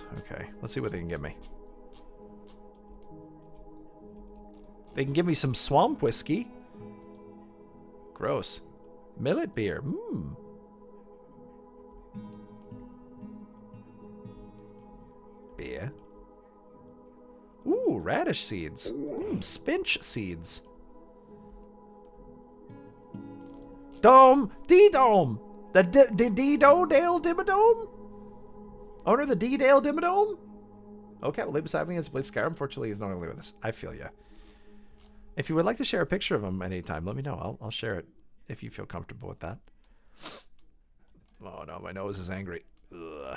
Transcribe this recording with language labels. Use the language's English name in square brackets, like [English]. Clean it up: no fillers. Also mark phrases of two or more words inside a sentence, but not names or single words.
[English] Okay, let's see what they can give me. They can give me some swamp whiskey. Gross. Millet beer. Mmm. Beer. Ooh, radish seeds. Spinach seeds. Dome. D-Dome. The D-Do-Dale Dimmadome? Owner of the D-Dale Dimmadome? Okay, well, lay beside me as plays Skyrim. Unfortunately, he's not only with us. I feel ya. If you would like to share a picture of him anytime, let me know. I'll share it if you feel comfortable with that. Oh no, my nose is angry. Ugh.